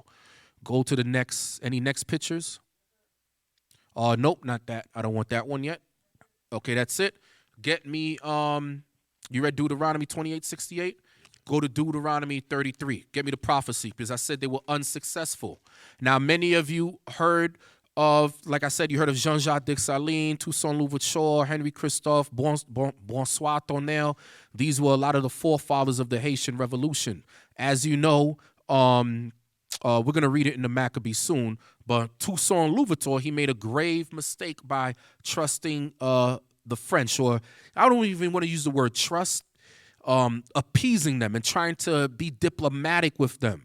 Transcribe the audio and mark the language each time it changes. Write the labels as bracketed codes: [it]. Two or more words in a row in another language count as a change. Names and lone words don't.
[en] Go to the next pictures? Nope, not that. I don't want that one yet. Okay, that's it. Get me, you read Deuteronomy 28:68? Go to Deuteronomy 33. Get me the prophecy because I said they were unsuccessful. Now, many of you heard of, like I said, you heard of Jean-Jacques Dessalines, Toussaint Louverture, Henry Christophe, Bonsoir Tonel. These were a lot of the forefathers of the Haitian Revolution. As you know, we're going to read it in the Maccabees soon, but Toussaint Louverture, he made a grave mistake by trusting the French, or I don't even want to use the word trust, appeasing them and trying to be diplomatic with them.